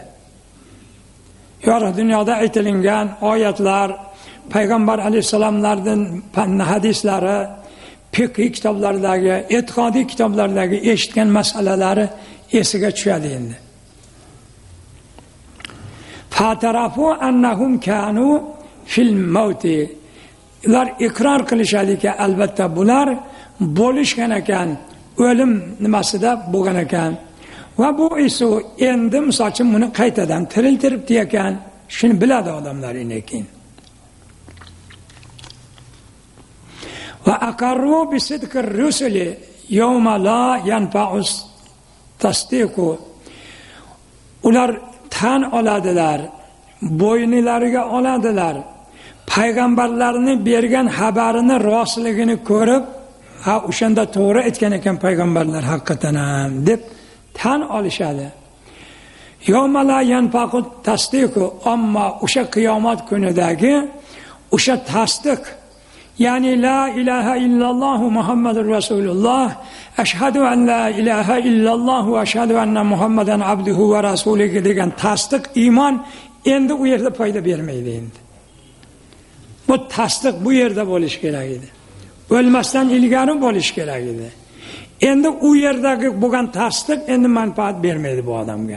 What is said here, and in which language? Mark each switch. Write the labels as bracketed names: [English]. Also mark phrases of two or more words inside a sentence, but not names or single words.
[Uzbek] Yorug' dunyoda aytilingan oyatlar, payg'ambar alayhisalomlarning hadislari, fiqh kitoblaridagi, e'tiqodiy kitoblardagi eshitgan masalalari esiga tushadi endi. [Arabic] فاعترفوا أنهم كانوا في الموت. [Uzbek] Ular iqror qilishadiki, albatta bular bo'lishgan ekan, o'lim nimasida bo'lgan ekan. Va bu esa endi misol uchun buni qaytadan tiriltiribdi ekan, shuni biladi odamlar ekan. [Arabic] وأقروا بصدق الرسل يوم لا ينفع التصديق. [Uzbek] Ular tan oladilar, bo'ynilariga oladilar. Payg'ambarlarni bergan xabarini rostligini ko'rib, ha o'shanda to'g'ri aytgan ekan payg'ambarlar haqiqatan ham deb tan olishadi. [Arabic] يوم لا ينفع التصديق, [Uzbek] ammo o'sha qiyomat kunidagi o'sha tasdiq, ya'ni [Arabic] لا إله إلا الله محمد رسول الله, أشهد أن لا إله إلا الله وأشهد أن محمدا عبده ورسوله [Uzbek] degan tasdiq, iymon endi u yerda foyda bermaydi endi. Bu tasdiq bu yerda bo'lish kerak edi. O'lmasdan ilgari bo'lish kerak edi. Endi u yerdagi bo'lgan tasdiq endi manfaat bermaydi bu odamga.